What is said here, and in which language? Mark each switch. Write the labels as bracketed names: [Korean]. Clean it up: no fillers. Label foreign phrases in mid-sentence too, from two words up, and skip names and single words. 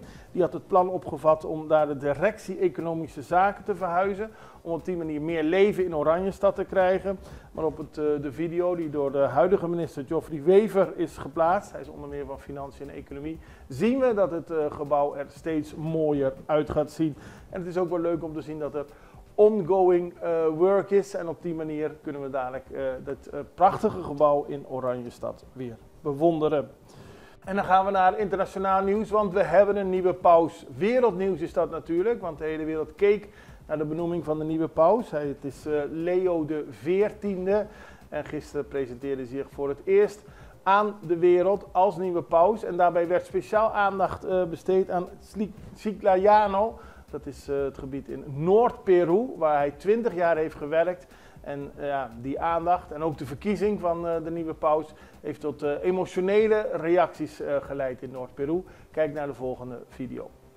[Dutch] Die had het plan opgevat om daar de directie economische zaken te verhuizen. Om op die manier meer leven in Oranjestad te krijgen. Maar op de video die door de huidige minister Geoffrey Wever is geplaatst, hij is onder meer van Financiën en Economie, zien we dat het gebouw er steeds mooier uit gaat zien. En het is ook wel leuk om te zien dat er [English] ongoing work [Dutch] is. En op die manier kunnen we dadelijk dat prachtige gebouw in Oranjestad weer bewonderen. En dan gaan we naar internationaal nieuws, want we hebben een nieuwe paus. Wereldnieuws is dat natuurlijk, want de hele wereld keek naar de benoeming van de nieuwe paus. Het is Leo XIV en gisteren presenteerde hij zich voor het eerst aan de wereld als nieuwe paus. En daarbij werd speciaal aandacht besteed aan Chiclayano. Dat is het gebied in Noord-Peru, waar hij 20 jaar heeft gewerkt. En die aandacht en ook de verkiezing van de nieuwe paus heeft tot emotionele reacties geleid in Noord-Peru. Kijk naar de volgende video.